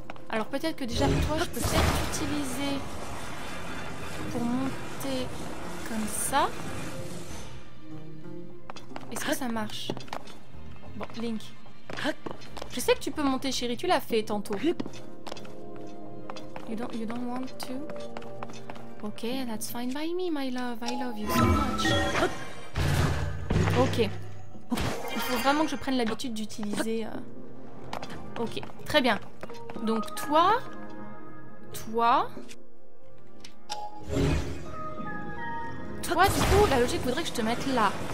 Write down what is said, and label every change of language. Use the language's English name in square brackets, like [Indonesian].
[French] Alors peut-être que déjà toi, je peux peut-être utiliser pour monter comme ça. Est-ce que ça marche? Bon, Link, Je sais que tu peux monter, chérie, tu l'as fait tantôt. [English] You don't want to? Ok, that's fine by me, my love. I love you so much. Ok. [French] Il faut vraiment que je prenne l'habitude d'utiliser... Ok, très bien. Donc toi... Toi, du coup, la logique voudrait que je te mette là.